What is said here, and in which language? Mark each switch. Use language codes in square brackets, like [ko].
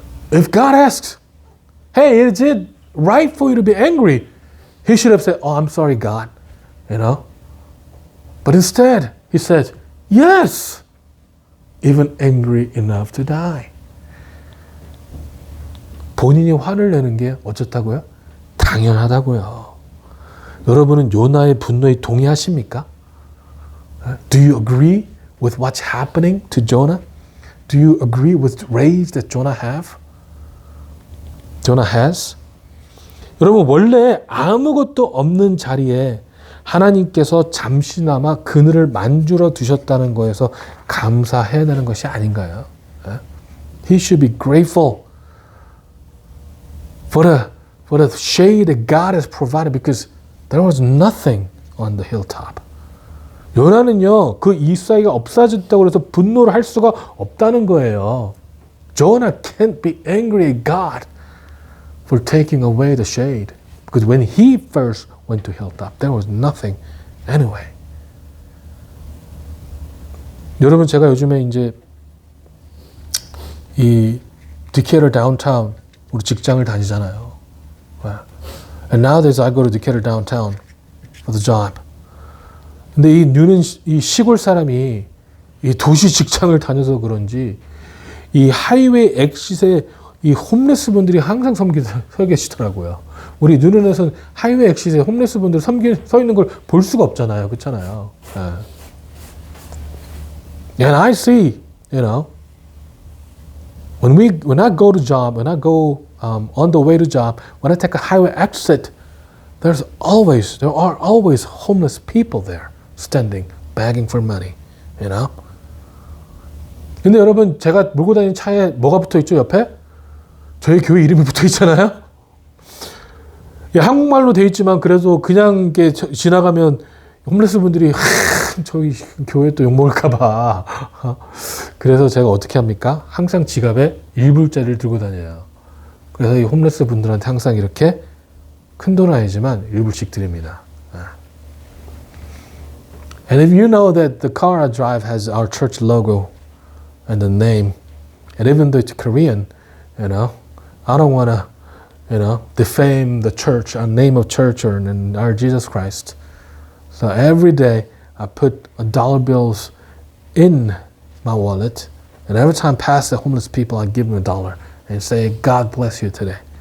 [en] If God asks, hey, is it right for you to be angry? He should have said, I'm sorry, God. But instead, he said, yes, even angry enough to die. [ko] 본인이 화를 내는 게 어쩌다고요? 당연하다고요. 여러분은 요나의 분노에 동의하십니까? [en] Do you agree with what's happening to Jonah? Do you agree with the rage that Jonah has? [ko] 여러분 원래 아무것도 없는 자리에 하나님께서 잠시나마 그늘을 만들어 두셨다는 거에서 감사해야 되는 것이 아닌가요? [en] He should be grateful for the shade that God has provided because there was nothing on the hilltop. [ko] 요나는요, 그 이사이가 없어졌다고 해서 분노를 할 수가 없다는 거예요. [en] Jonah can't be angry at God for taking away the shade. Because when he first went to hilltop, there was nothing anyway. [ko] 여러분, 제가 요즘에 이제 이 Decatur downtown 우리 직장을 다니잖아요. [en] And nowadays I go to Decatur downtown for the job. [ko] 근데 이 뉴는 이 시골 사람이 이 도시 직장을 다녀서 그런지 이 하이웨이 엑싯에 이 홈레스 분들이 항상 서 계시더라고요. 우리 뉴는에서는 하이웨이 엑싯에 홈레스 분들 서 있는 걸 볼 수가 없잖아요. 그렇잖아요. [en] And I see, you know, when I go to job, when I go on the way to job, when I take a highway exit, there are always homeless people there standing, begging for money, you know. [ko] 근데 여러분, 제가 몰고 다니는 차에 뭐가 붙어 있죠, 옆에? 저희 교회 이름이 붙어 있잖아요. 예, 한국말로 돼 있지만 그래도 그냥 이렇게 지나가면 홈레스 분들이 저희 교회 또 욕먹을까봐. 그래서 제가 어떻게 합니까? 항상 지갑에 1불짜리를 들고 다녀요. 그래서 이 홈레스 분들한테 항상 이렇게 큰 돈은 아니지만 1불씩 드립니다. [en] And if you know that the car I drive has our church logo and the name, and even though it's Korean, you know, I don't want to, you know, defame the church, our name of church or our Jesus Christ. So every day I put dollar bills in my wallet, and every time I pass the homeless people, I give them $1 and say, God bless you today.